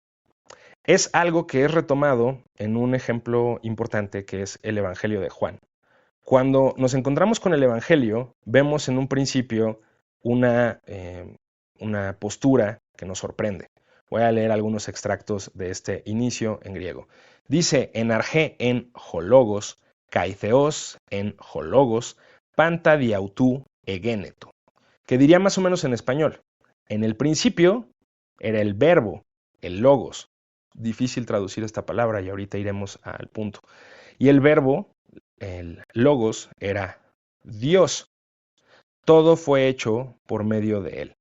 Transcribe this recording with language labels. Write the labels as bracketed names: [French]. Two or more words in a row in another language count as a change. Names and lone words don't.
[Spanish] Es algo que es retomado en un ejemplo importante que es el Evangelio de Juan. Cuando nos encontramos con el Evangelio, vemos en un principio una postura que nos sorprende. Voy a leer algunos extractos de este inicio en griego. [Greek] Dice, ἐν ἀρχῇ ἦν ὁ λόγος, καὶ θεὸς ἦν ὁ λόγος, πάντα δι' αὐτοῦ ἐγένετο, [Spanish] que diría más o menos en español. En el principio era el verbo, el logos. Difícil traducir esta palabra y ahorita iremos al punto. Y el verbo, el logos, era Dios. Todo fue hecho por medio de él.